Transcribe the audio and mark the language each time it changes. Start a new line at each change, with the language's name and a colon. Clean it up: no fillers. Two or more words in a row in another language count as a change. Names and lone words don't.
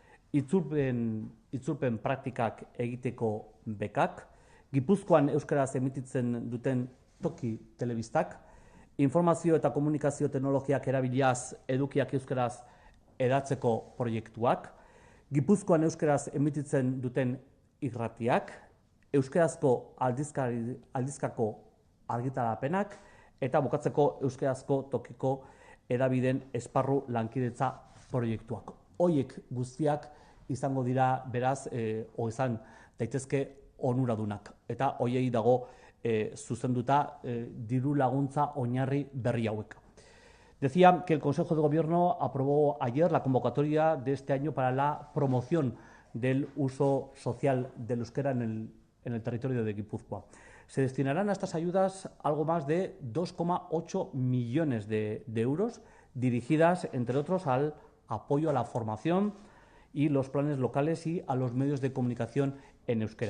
Basque: itzulpen praktikak egiteko bekak, Gipuzkoan euskaraz emititzen duten toki telebistak, informazio eta komunikazio teknologiak erabiliaz edukiak euskaraz hedatzeko proiektuak, Gipuzkoan euskaraz emititzen duten irratiak, euskarazko aldizkako argitarapenak eta bukatzeko euskarazko tokiko hedabideen esparru lankidetza proiektuak. Horiek guztiak izango dira beraz, izan daitezke onuradunak, eta horiei dago zuzenduta diru laguntza oinarri berri hauek.
Spanish: Decía que el Consejo de Gobierno aprobó ayer la convocatoria de este año para la promoción del uso social del euskera en el territorio de Guipúzcoa. Se destinarán a estas ayudas algo más de 2,8 millones de euros dirigidas, entre otros, al apoyo a la formación y los planes locales y a los medios de comunicación en euskera.